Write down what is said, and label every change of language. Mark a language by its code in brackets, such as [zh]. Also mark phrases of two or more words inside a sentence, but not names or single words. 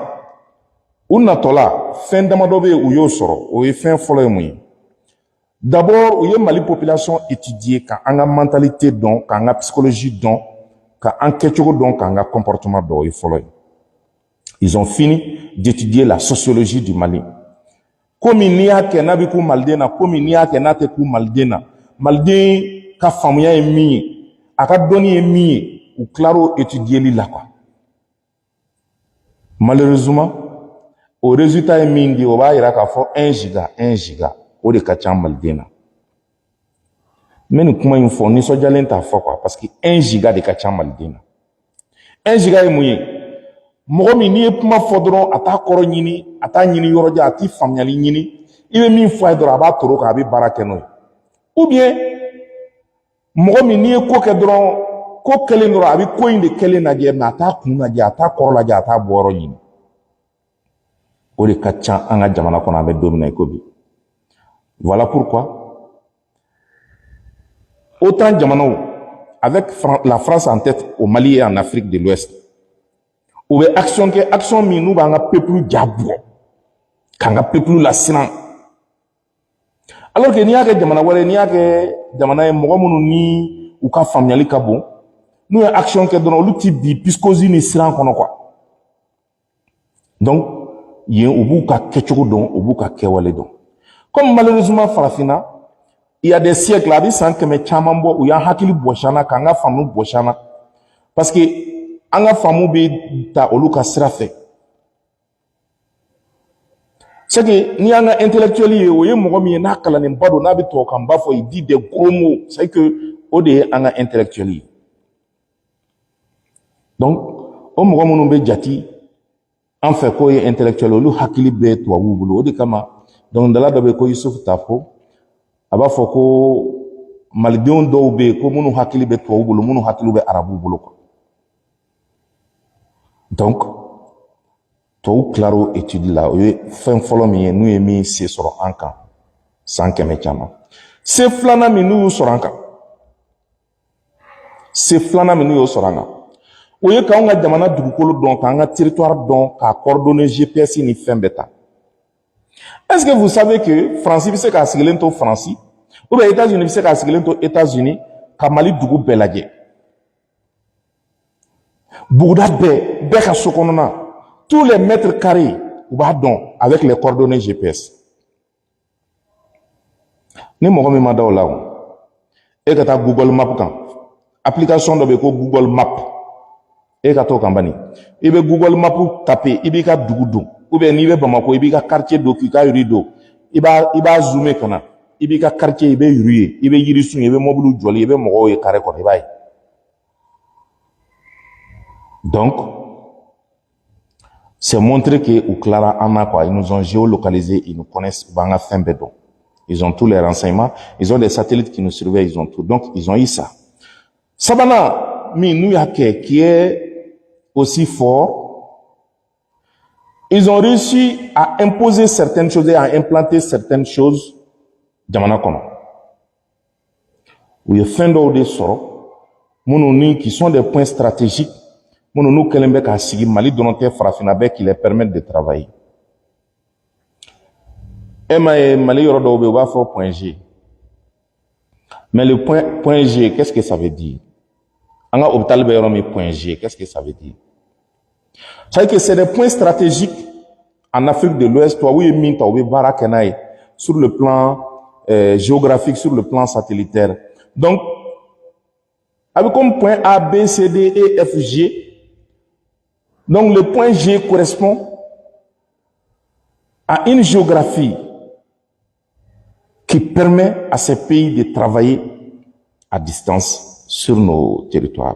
[bm] Una tola fin damadobe ou yo soro ou fin folo moyi. D'abord, ou Mali population étudier ka anga mentalité don, ka anga psychologie don, ka enquête don, ka anga comportement don e folo. [fr] Ils ont fini d'étudier la sociologie du Mali. [bm] komi n'i y'a kɛ n'a bɛ ku maliden na komi n'i y'a kɛ n'a tɛ ku maliden na maliden ka faamuya ye min ye a ka dɔnni ye min ye u tilar'o étudier la quoi. Malheureusement [fr] au résultat [bm] ye min di o b'a yira k'a fɔ 1 giga o de ka ca maliden na. N bɛ nin kuma in fɔ nisɔndiyalen t'a fɔ quoi [fr] parce que [bm] 1 giga de ka ca maliden na. 1 giga ye mun ye mɔgɔ min n'i ye kuma fɔ dɔrɔn a t'a kɔrɔ ɲini a t'a ɲini yɔrɔ jan a t'i faamuyali ɲini i bɛ min fɔ a ye dɔrɔn a b'a toro kan a bɛ baara kɛ n'o ye [fr] ou bien [bm] mɔgɔ min n'i ye ko kɛ dɔrɔn ko kɛlen dɔrɔn a bɛ ko in de kɛlen lajɛ mais a t'a kun lajɛ a t'a kɔrɔ lajɛ a t'a bɔyɔrɔ ɲini o de ka ca an ka jamana kɔnɔ an bɛ don min na i ko bi. [fr] Voilà pourquoi autant [bm] jamanaw [fr] avec la France en tête au Mali et en Afrique de l'Ouest [bm] u bɛ action kɛ action min n'u b'an ka peuple ja bɔ k'an ka peuple lasiran [fr] alors que [bm] n'i y'a kɛ jamana wɛrɛ n'i y'a kɛ jamana ye mɔgɔ minnu ni u ka faamuyali ka bon n'u ye action kɛ dɔrɔn olu ti bi piscosi ni siran kɔnɔ quoi. Donc yen u b'u ka kɛcogo dɔn u b'u ka kɛwale dɔn [fr] comme malheureusement [bm] farafinna [fr] il y a des siècles [bm] a bɛ san 100 caman bɔ u y'an hakili bɔsi an na k'an ka faamu bɔsi an na [fr] parce que [bm] an ka faamu bɛ ta olu ka sira fɛ [fr] c'est que [bm] n'i y'an ka intellectuel ye o ye mɔgɔ min ye n'a kalannenba don n'a bɛ tubabukan ba fɔ [fr] il dit des gros mots c'est que [bm] o de ye an ka intellectuel ye donc o mɔgɔ minnu bɛ jati an fɛ k'o ye intellectuel olu hakili bɛ tubabuw bolo o de kama dɔnkilidala dɔ bɛ yen ko Yusufu Tafo a b'a fɔ ko malidenw dɔw bɛ yen ko minnu hakili bɛ tubabuw bolo minnu hakili bɛ arabuw bolo quoi. Donc tubabuw tilar'o étude la o ye fɛn fɔlɔ min ye n'u ye min se sɔrɔ an kan san 100 caman se filanan min n'u y'u sɔrɔ an kan se filanan min n'u y'o sɔrɔ an kan o ye k'anw ka jamana dugukolo dɔn k'an ka territoire dɔn k'a coordonner GPS ni fɛn bɛɛ ta. [fr] Est-ce que vous savez que [bm] France bɛ se k'a sigilen to France [fr] ou bien [bm] États-Unis bɛ se k'a sigilen to États-Unis ka Mali dugu bɛɛ lajɛ buguda bɛɛ ka so kɔnɔna [fr] tous les mètres carrés [bm] u b'a dɔn [fr] avec les coordonnées GPS [bm] ni mɔgɔ min ma da o la o e ka taa Google Map kan application dɔ bɛ yen ko Google Map e ka t'o kan bani i bɛ Google Map taper i b'i ka dugu don [fr] ou bien [bm] n'i bɛ Bamako i b'i ka quartier don k'i ka rue don i b'a zoomer ka na i b'i ka quartier i bɛ rue ye i bɛ yirisun ye i bɛ mobile jɔli i bɛ mɔgɔw ye carré kɔnɔ i b'a ye donc [fr] c'est montrer que [bm] u tilara an na [fr] quoi ils nous ont géolocalisé ils nous connaissent [bm] u b'an ka fɛn bɛɛ dɔn [fr] ils ont tous les renseignements ils ont des satellites qui nous surveillent ils ont tout donc ils ont eu ça [bm] sabanan min n'u y'a kɛ [fr] qui est aussi fort ils ont réussi à imposer certaines choses et à implanter certaines choses [bm] jamana kɔnɔ u ye fɛn dɔw de sɔrɔ minnu ni [fr] qui sont des points stratégiques [bm] minnu n'u kɛlen bɛ k'a sigi Mali dɔrɔn tɛ farafinna bɛɛ [fr] qui les permettent de travailler [bm] e ma ye Mali yɔrɔ dɔw bɛ yen u b'a fɔ point G [fr] mais le point G qu'est-ce que ça veut dire [bm] an ka hôpital bɛ yɔrɔ min [fr] point G qu'est-ce que ça veut dire c'est-à-dire que c'est des points stratégiques en Afrique de l'Ouest [bm] tubabuw ye min ta u bɛ baara kɛ n'a ye [fr] sur le plan géographique sur le plan satellitaire donc avec comme point A B C D E F G donc le point G correspond à une géographie qui permet à ces pays de travailler à distance sur nos territoires.